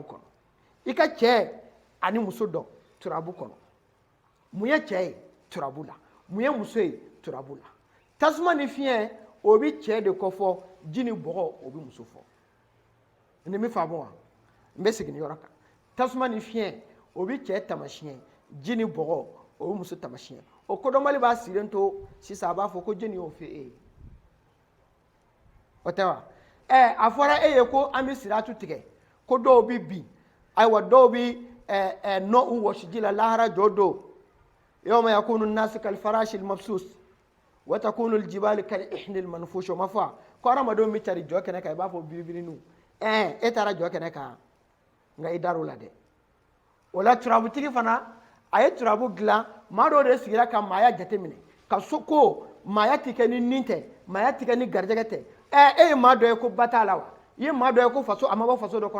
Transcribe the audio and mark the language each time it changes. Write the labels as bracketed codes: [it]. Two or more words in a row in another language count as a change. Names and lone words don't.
[bm] kɔnɔ i ka cɛ ani muso dɔn turabu kɔnɔ mun ye cɛ ye turabu la mun ye muso ye turabu la tasuma ni fiɲɛ o bɛ cɛ de kɔfɔ ji ni bɔgɔ o bɛ muso fɔ nin bɛ faamu wa n bɛ segin yɔrɔ kan tasuma ni fiɲɛ o bɛ cɛ tamasiyɛn ji ni bɔgɔ o bɛ muso tamasiyɛn o kodɔnbali b'a sigilen to sisan a b'a fɔ ko jɔnni y'o fɔ e ye o tɛ wa a fɔra e ye ko an bɛ siratu tigɛ ko dɔw bɛ bin ayiwa dɔw bɛ nɔ u wɔsi ji la lahara jɔ don [ar] يوم يكون الناس كالفراش المبثوث وتكون الجبال كالعهن المنفوش [bm] o ma fɔ ko hadamadenw bɛ cari jɔ kɛnɛ kan i b'a fɔ biribirinin e taara jɔ kɛnɛ kan nka i dar'o la dɛ o la turabutigi fana a ye turabu dilan maa dɔw de sigira ka maaya jateminɛ ka so ko maaya tɛ kɛ ni nin tɛ maaya tɛ kɛ ni garijɛgɛ tɛ e ye maa dɔ ye ko ba t'a la wa i ye maa dɔ ye ko faso a ma bɔ faso dɔ kɔnɔ